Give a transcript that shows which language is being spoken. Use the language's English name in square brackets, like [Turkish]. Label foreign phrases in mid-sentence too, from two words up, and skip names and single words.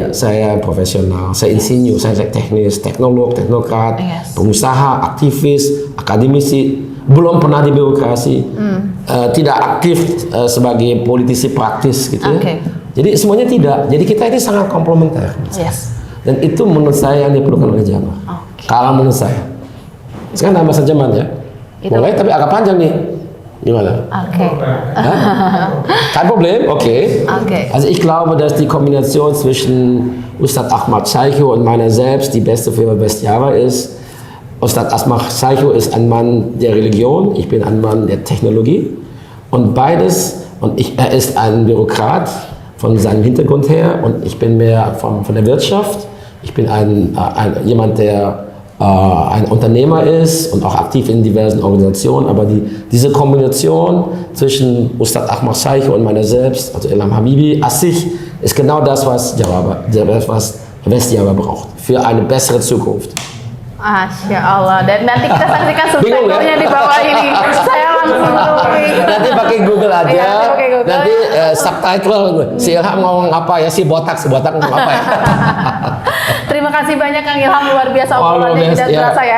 [Indonesian] Saya profesional, saya insinyur, saya teknis, teknolog, teknokrat, pengusaha, aktivis, akademisi, belum pernah di birokrasi, tidak aktif sebagai politisi praktis gitu ya. Jadi semuanya tidak. Jadi kita ini sangat komplementer. Dan itu menurut saya yang diperlukan oleh Jabar. Kalau menurut saya. Sekarang nama Jerman ya. Mulai tapi agak panjang nih. Gimana? [German] Kein Problem, Also ich glaube, dass die Kombination zwischen Ustad Ahmad Syaihu und meiner selbst die beste für West-Java ist. Ustad Ahmad Syaihu ist ein Mann der Religion, ich bin ein Mann der Technologie. Und beides, er ist ein Bürokrat von seinem Hintergrund her und ich bin mehr von der Wirtschaft. Ich bin jemand, der ein Unternehmer ist und auch aktiv in diversen Organisationen, aber diese Kombination zwischen Ustad Ahmad Syaihu und meiner selbst, also Ilham Habibi, sich ist genau das, was West-Java braucht für eine bessere Zukunft. [Arabic] Masya Allah. [Indonesian] Dan nanti kita saksikan subtitlenya di bawah ini. Saya langsung nanti pakai Google aja. Nanti subtitle si Ilham ngomong apa ya, si botak ngomong apa ya. Terima kasih banyak Kang Ilham, luar biasa obrolannya tidak terasa ya.